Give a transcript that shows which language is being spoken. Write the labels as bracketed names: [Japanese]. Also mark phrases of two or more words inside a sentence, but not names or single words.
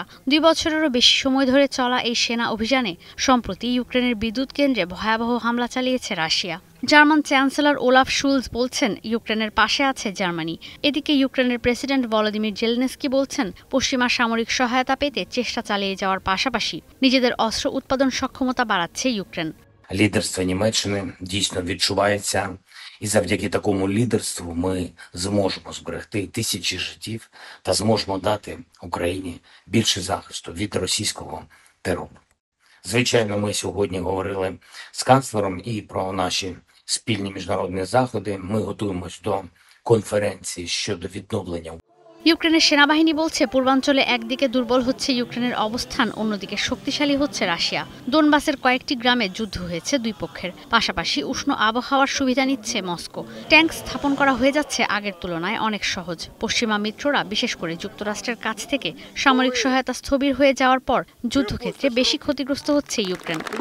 [Bangla] 2 বছরেরও বেশি সময় ধরে চলা এই সেনা অভিযানে সম্প্রতি ইউক্রেনের বিদ্যুৎ কেন্দ্রে ভয়াবহ হামলা চালিয়েছে রাশিয়া। জার্মান চ্যান্সেলর ওলাফ শুলজ বলছেন, ইউক্রেনের পাশে আছে জার্মানি। এদিকে ইউক্রেনের প্রেসিডেন্ট ভলোদিমির জেলেনস্কি বলছেন, পশ্চিমা সামরিক সহায়তা পেতে চেষ্টা চালিয়ে যাওয়ার পাশাপাশি নিজেদের অস্ত্র উৎপাদন সক্ষমতা বাড়াচ্ছে ইউক্রেন। [Ukrainian] Лідерство Німеччини дійсно відчувається, і завдяки такому лідерству ми зможемо зберегти тисячі життів та зможемо дати Україні більше захисту від російського терору. Звичайно, ми сьогодні говорили з канцлером і про наші спільні міжнародні заходи. Ми готуємось до конференції щодо відновлення. [Bangla] ইউক্রেনের সেনাবাহিনী বলছে, পূর্বাঞ্চলে একদিকে দুর্বল হচ্ছে ইউক্রেনের অবস্থান, অন্যদিকে শক্তিশালী হচ্ছে রাশিয়া। দোনবাসের কয়েকটি গ্রামে যুদ্ধ হয়েছে দুই পক্ষের। পাশাপাশি উষ্ণ আবহাওয়ার সুবিধা নিচ্ছে মস্কো। ট্যাঙ্ক স্থাপন করা হয়ে যাচ্ছে আগের তুলনায় অনেক সহজ। পশ্চিমা মিত্ররা, বিশেষ করে যুক্তরাষ্ট্রের কাছ থেকে সামরিক সহায়তা স্থবির হয়ে যাওয়ার পর যুদ্ধক্ষেত্রে বেশি ক্ষতিগ্রস্ত হচ্ছে ইউক্রেন।